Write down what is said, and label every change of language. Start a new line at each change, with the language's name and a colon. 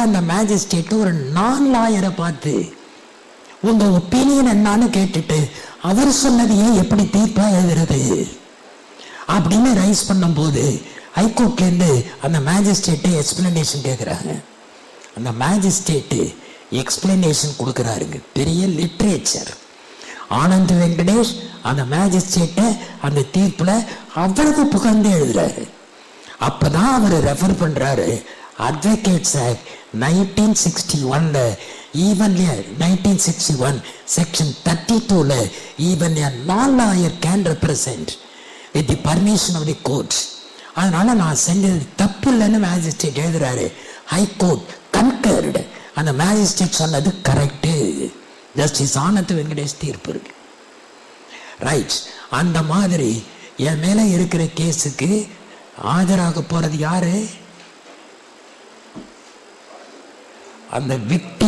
Tamil: அந்த மேஜிஸ்ட்ரேட் ஒரு நான் லாயரை பார்த்து உங்க ஒப்பீனியன் என்னன்னு கேட்டுட்டு அவர் சொன்னதையே எப்படி தீர்ப்பா எழுதுறது அப்படின்னு ரைஸ் பண்ணும் போது ஹைகோர்ட்ல இருந்து அந்த மேஜிஸ்ட்ரேட் எக்ஸ்பிளனேஷன் கேட்கிறாங்க. அந்த மேஜிஸ்ட்ரேட் எக்ஸ்பிளனேஷன் கொடுக்கிறாருங்க, பெரிய லிட்ரேச்சர். ஆனந்த் வெங்கடேஷ் அந்த மேஜிஸ்ட்ரேட்டை அந்த தீர்ப்புல அவ்வளவு புகழ்ந்து எழுதுறாரு. அப்பதான் அவர் ரெஃபர் பண்றாரு advocates act
English: 1961 even 1961 section 32 even a non-lawyer can represent with the permission of the court.
Tamil: அதனால நான் செஞ்சது தப்பு இல்லைன்னு மேஜிஸ்ட்ரேட் எழுதுறாரு. ஹைகோர்ட் கன்கர்டு, அந்த மேஜிஸ்ட்ரேட் சொன்னது கரெக்டு. ஜஸ்டிஸ் ஆனந்த் வெங்கடேஷ் தீர்ப்பு இருக்கு. ரைட். அந்த மாதிரி என் மேல இருக்கிற கேஸுக்கு ஆஜராக போறது யாரு? அந்த விக்டிம்